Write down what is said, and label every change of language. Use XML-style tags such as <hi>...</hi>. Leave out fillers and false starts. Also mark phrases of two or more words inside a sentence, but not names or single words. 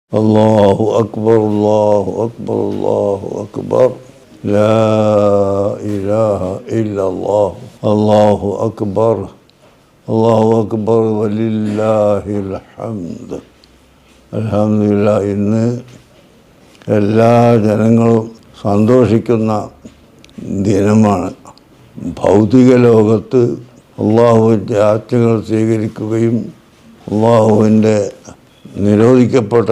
<ar>الله أكبر الله أكبر الله أكبر لا إله إلا الله الله أكبر الله أكبر ولله الحمد അൽഹംദുലില്ലാ.</ar> <ml>ഇന്ന് എല്ലാ ജനങ്ങളും സന്തോഷിക്കുന്ന ദിനമാണ്. ഭൗതിക ലോകത്ത് അള്ളാഹുവിൻ്റെ ആജ്ഞകൾ സ്വീകരിക്കുകയും അള്ളാഹുവിൻ്റെ നിരോധിക്കപ്പെട്ട</ml>